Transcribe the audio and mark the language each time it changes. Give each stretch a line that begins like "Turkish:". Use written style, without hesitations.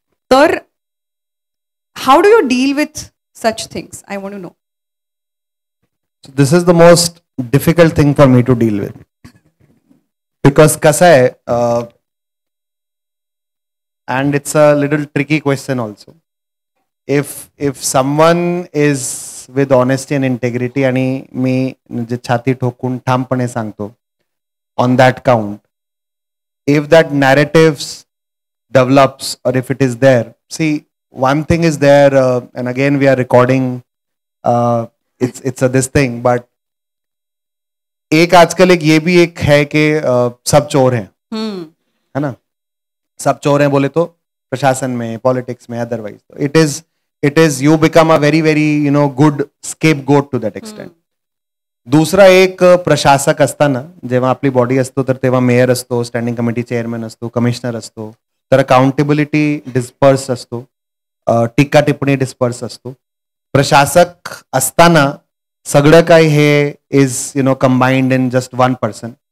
English: तर how do you deal with such things? I want to know. This is the most difficult thing for me to deal with, because
Marathi: कसं आहे,
English: and it's a little tricky question also. If someone is with honesty and integrity
Marathi: आणि मी म्हणजे छाती ठोकून ठामपणे सांगतो
English: on that count, if that narratives develops or if it is there, see one thing is there and again we are recording, it's a this thing, but
Hindi: एक आजकल एक ये भी एक है कि सब चोर हैं, है ना? सब चोर हैं बोले तो प्रशासन में, पॉलिटिक्स में,
English: Otherwise it is you become a very very good scapegoat to that extent.
Marathi: दुसरा एक प्रशासक असताना जेव्हा आपली बॉडी असतो तर तेव्हा मेयर असतो, स्टँडिंग कमिटी चेअरमॅन असतो, कमिशनर असतो, तर अकाउंटेबिलिटी डिस्पर्स असतो, टीका टिप्पणी डिस्पर्स असतो. प्रशासक असताना सगळं काही हे
English: Is combined in just one person.